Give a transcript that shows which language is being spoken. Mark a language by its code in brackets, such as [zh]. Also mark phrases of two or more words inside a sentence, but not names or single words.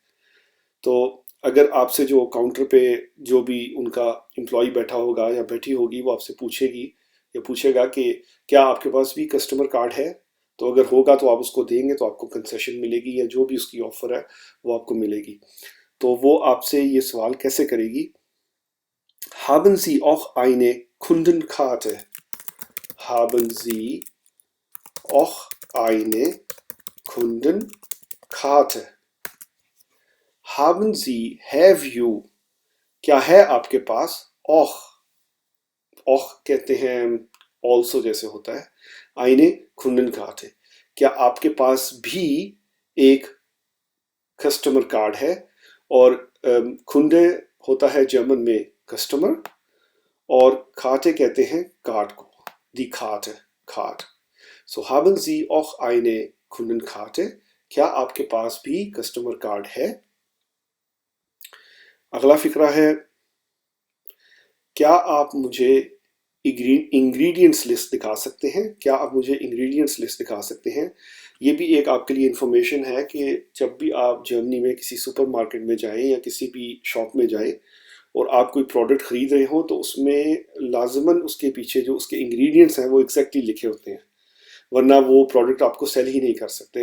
[hi] तो अगर आपसे जो काउंटर पे जो भी उनका एम्प्लॉय बैठा होगा या बैठी होगी वो आपसे पूछेगी या पूछेगा कि क्या आपके पास भी [en] customer card [hi] है, तो अगर होगा तो आप उसको देंगे तो आपको कंसेशन मिलेगी या जो भी उसकी ऑफ़र है वो आपको मिलेगी। तो वो आपसे ये सवाल कैसे करेगी? [de] Haben Sie auch eine Kundenkarte? Haben Sie auch eine Kundenkarte? Haben Sie, [en] have you, [hi] क्या है आपके पास? auch कहते हैं also जैसे होता है, [de] eine Kundenkarte, [hi] क्या आपके पास भी एक [en] customer card [hi] है? और कुंडे होता है जर्मन में कस्टमर और खाते कहते हैं कार्ड को, [de] die Karte, कार्ड। So haben Sie auch eine Kundenkarte? [hi] क्या आपके पास भी [en] customer card [hi] है? अगला फिक्रा है क्या आप मुझे [en] ingredients list [hi] दिखा सकते हैं? क्या आप मुझे [en] ingredients list [hi] दिखा सकते हैं? ये भी एक आपके लिए इन्फॉर्मेशन है कि जब भी आप जर्मनी में किसी सुपरमार्केट में जाएं या किसी भी शॉप में जाएं और आप कोई प्रोडक्ट ख़रीद रहे हो तो उसमें लाजमन उसके पीछे जो उसके इंग्रेडिएंट्स हैं वो एग्जैक्टली लिखे होते हैं, वरना वो प्रोडक्ट आपको सेल ही नहीं कर सकते।